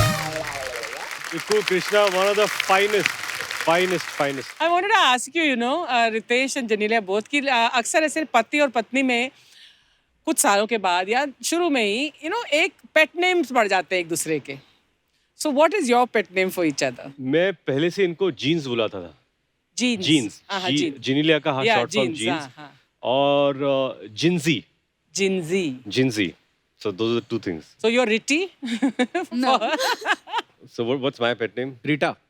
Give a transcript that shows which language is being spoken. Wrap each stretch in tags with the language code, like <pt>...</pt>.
<en>Ikko Krishna, one of the finest. I wanted to ask you, Ritesh and Janelia both</en> <hi>कि अक्सर ऐसे पति और पत्नी में कुछ सालों के बाद या शुरू में ही एक पेट नेम्स बढ़ जाते हैं एक दूसरे के.</hi> <en>So what is your pet name for each other?</en> <hi>मैं पहले से इनको जीन्स बुलाता था. जीन्स जीन्स, हाँ जीन्स जिनिलिया का या शॉर्ट फॉर्म जीन्स जीन्स, हाँ और Gingee, Gingee</hi> <en>जिंजी. So those are two things. so you're Ritti No. So what's my pet name? Rita.</en>